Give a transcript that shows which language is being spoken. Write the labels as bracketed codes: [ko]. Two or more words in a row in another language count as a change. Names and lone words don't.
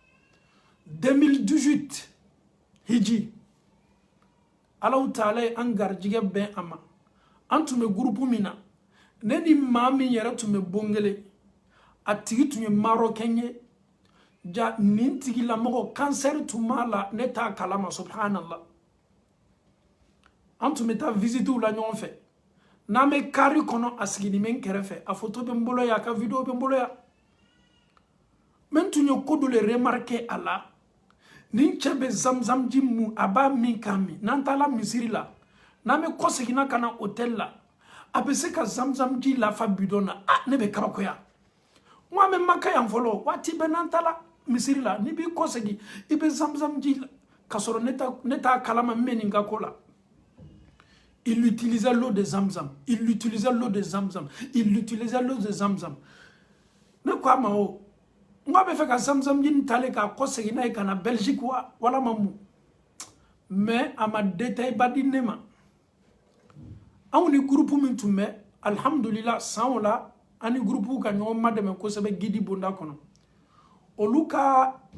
[bm] 2018 hiji Allahu Taala ye an garijigɛ bɛn a ma an tun bɛ groupe min na ne ni maa min yɛrɛ tun bɛ bongele a tigi tun ye Marocain ye ja nin tigilamɔgɔ cancer tun b'a la ne t'a kalama subhanallah an tun bɛ taa visitew la ɲɔgɔn fɛ n'an bɛ kari kɔnɔ a sigini bɛ n kɛrɛfɛ a photo bɛ n bolo yan a ka video bɛ n bolo yan mais n tun ye ko dɔ le remarquer a la nin cɛ bɛ zamzamji mun a b'a min k'a min n'an taara misiri la n'an bɛ kɔ seginna ka na hôtel la a bɛ se ka zamzamji lafa bidon na ne bɛ kabakoya n ko an bɛ maka yan fɔlɔ waati bɛɛ n'an taara misiri la n'i b'i kɔ segin i bɛ zamzamji la k'a sɔrɔ ne t'a kalama n bɛ nin ka ko la il [fr] utilisait l'eau de Zamzam il utilisait l'eau de Zamzam il utilisait l'eau de Zamzam [bm] ne ko a ma o n ko a bɛ fɛ ka zamzamji nin talen k'a kɔ segin n'a ye ka na Belgique wa wala ma mun mais a ma détail ba di ne ma anw ni groupe min tun bɛ alhamdulillah san o la an ni groupe ka ɲɔgɔn madɛmɛ kosɛbɛ gidi bonda kɔnɔ olu ka